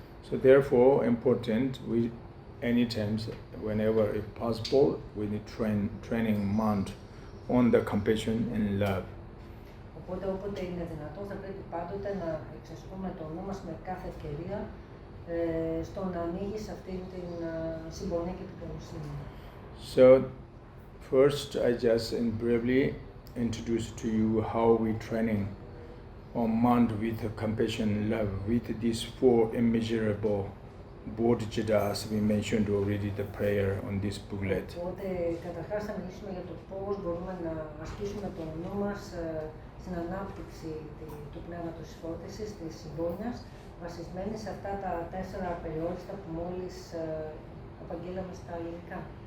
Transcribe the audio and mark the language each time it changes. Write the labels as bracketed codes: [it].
[en] So therefore, important, we anytime, whenever if possible, we need training mind on the compassion and love. [el] Οπότε όποτε είναι δυνατόν θα πρέπει πάντοτε να εξασκούμε το νου μας με κάθε ευκαιρία στο να ανοίγει σε αυτήν την συμπονία και την καλοσύνη. [en] So first I just briefly introduce to you how we training on mind with compassion and love with these 4 immeasurable bodhicitta as we mentioned already the prayer on this booklet. [el] Οπότε καταρχάς θα μιλήσουμε για το πώς μπορούμε να ασκήσουμε το νου μας στην ανάπτυξη του πνεύματος της φώτισης, της συμπόνιας, βασισμένη σε αυτά τα 4 περιόριστα που μόλις απαγγείλαμε στα ελληνικά.